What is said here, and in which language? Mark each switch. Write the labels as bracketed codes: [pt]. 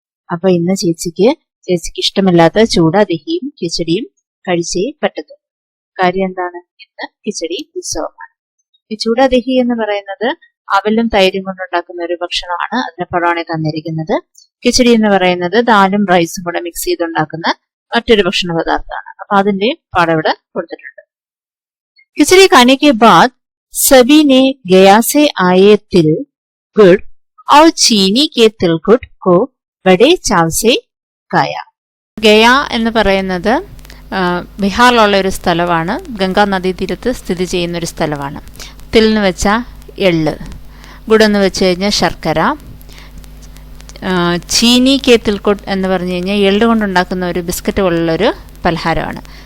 [ml] അപ്പൊ ഇന്ന് ചേച്ചിക്ക് ഇഷ്ടമില്ലാത്ത ചൂടാ ദഹിയും കിച്ചടിയും കഴിച്ചേ പറ്റത്തുള്ളൂ. കാര്യം എന്താണ്? ഇന്ന് കിച്ചടി ഉത്സവമാണ്. ഈ ചൂടാ ദഹി എന്ന് പറയുന്നത് അവലും തൈരും കൊണ്ടുണ്ടാക്കുന്ന ഒരു ഭക്ഷണമാണ്. അതിന് പടമാണ് തന്നിരിക്കുന്നത്. കിച്ചടി എന്ന് പറയുന്നത് ദാലും റൈസും കൂടെ മിക്സ് ചെയ്തുണ്ടാക്കുന്ന മറ്റൊരു ഭക്ഷണ പദാർത്ഥമാണ്. അപ്പൊ അതിന്റെ പടം ഇവിടെ കൊടുത്തിട്ടുണ്ട്. [hi] കിച്ചടി खाने के बाद सभी ने गया से आए तिल गुड़ और चीनी के तिलकुट को बड़े चाव से खाया. [ml] ഗയ എന്ന് പറയുന്നത് ബീഹാറിലുള്ള ഒരു സ്ഥലമാണ്. ഗംഗാ നദീതീരത്ത് സ്ഥിതി ചെയ്യുന്ന ഒരു സ്ഥലമാണ്. തിൽ എന്ന് വെച്ചാൽ എള്ള്, ഗുഡെന്ന് വെച്ച് കഴിഞ്ഞാൽ ശർക്കര, [hi] ചീനി കെ തിൽക്കുട്ട് [ml] എന്ന് പറഞ്ഞു കഴിഞ്ഞാൽ എള്ള് കൊണ്ടുണ്ടാക്കുന്ന ഒരു ബിസ്ക്കറ്റ് പോലുള്ളൊരു പലഹാരമാണ്.